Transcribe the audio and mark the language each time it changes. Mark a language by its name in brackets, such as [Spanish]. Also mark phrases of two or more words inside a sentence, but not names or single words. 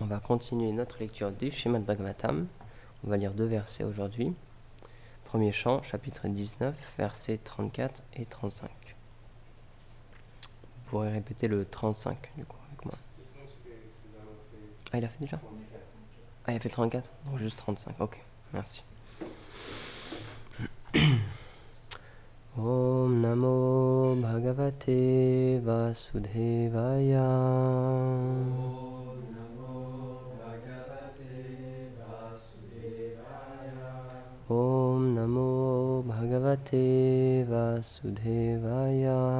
[French] va continuer notre lecture du Srimad Bhagavatam. On va lire 2 versets aujourd'hui. Premier chant, chapitre 19, versets 34 et 35. Vous pourrez répéter le 35 du coup avec moi. Ah, il a fait déjà? Ah, il a fait 34? Donc juste 35, ok, merci. [Sanskrit] Om Namo Bhagavate Vasudevaya. Om Namo Bhagavate Vasudevaya.